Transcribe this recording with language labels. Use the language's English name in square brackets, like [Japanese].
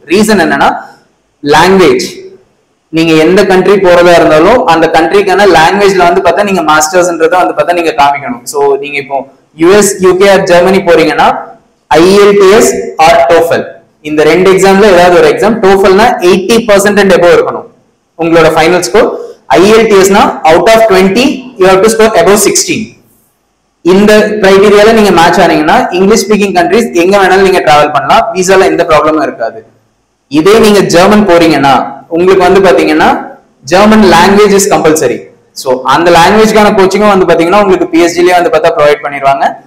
[Tamil] Reason என்னன்னா language. நீங்க எந்த கண்ட்ரி போறதா இருந்தாலும் அந்த கண்ட்ரிக்கான லாங்குவேஜ்ல வந்து பார்த்தா நீங்க மாஸ்டர்ஸ்ன்றதை வந்து பார்த்தா நீங்க காமிக்கணும். ஸோ நீங்க இப்போ யூஎஸ், யூகே ஆர் ஜெர்மனி போறீங்கன்னா IELTS ஆர் TOEFL இந்த 2 எக்ஸாம்ல ஏதாவது ஒரு எக்ஸாம். [English] TOEFLனா 80% and above [Tamil] இருக்கணும் உங்களோட [English] Final score. IELTSனா out of 20 you have to score above 16. [Tamil] இந்த கிரைட்டீரியால நீங்க மேட்ச் ஆனீங்கன்னா இங்கிலீஷ் ஸ்பீக்கிங் கண்ட்ரிஸ் எங்க வேணாலும் நீங்க டிராவல் பண்ணலாம். விசால எந்த ப்ராப்ளமும் இருக்காது. இதே நீங்க ஜெர்மன் போறீங்கன்னா உங்களுக்கு வந்து பாத்தீங்கன்னா [English] German language is compulsory. [Tamil] So அந்த லாங்குவேஜ்க்கான கோச்சிங்கும் வந்து பாத்தீங்கன்னா உங்களுக்கு பிஹெச்டிலேயே வந்து பார்த்தா ப்ரொவைட் பண்ணிடுவாங்க.